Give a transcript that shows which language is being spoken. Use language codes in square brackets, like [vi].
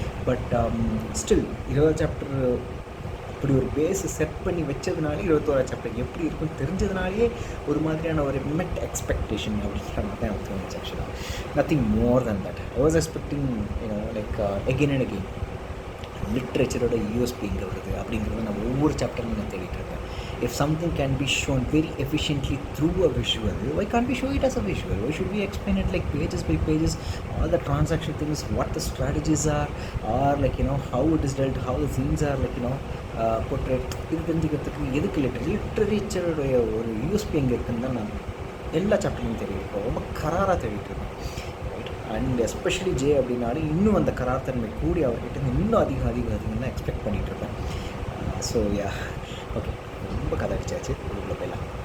[ta] But still 20வது chapter இப்படி ஒரு base set பண்ணி வச்சதுனாலே 21வது சாப்டர் எப்படி இருக்குன்னு தெரிஞ்சதுனாலே ஒரு மாதிரியான ஒரு மெட் எக்ஸ்பெக்டேஷன் அப்படிங்கிற மாதிரி தான் எனக்கு தோணுச்சு. [en] ஆக்சுவலாக nothing more than that. I was expecting like again and again [ta] லிட்ரேச்சரோட USB எங்கே வருது அப்படிங்கிறத நான் ஒவ்வொரு சாப்டரும் நான் தேடிட்டு இருக்கேன். [en] If something can be shown very efficiently through a visual, why can't we show it as a visual? Why should we explain it like pages by pages, all the transaction things, what the strategies are, or like how it is dealt, how the scenes are like portrayed. [ta] இது தெரிஞ்சுக்கிறதுக்கு எதுக்கு லிட்ரேச்சருடைய ஒரு USB எங்கே இருக்குன்னு தான் நான் எல்லா சாப்டர்லையும் தேடிட்டு ரொம்ப கராராக தேடிட்டு இருக்கேன். அண்ட் எஸ்பெஷலி ஜே அப்படின்னாலும் இன்னும் அந்த கரார்த்தன்மை கூடி அவர்கிட்ட இன்னும் அதிகம் தான் எக்ஸ்பெக்ட் பண்ணிகிட்ருப்பேன். ஸோ யா ஓகே, ரொம்ப கதை அடிச்சாச்சு, இதுக்குள்ளே போயிடலாம்.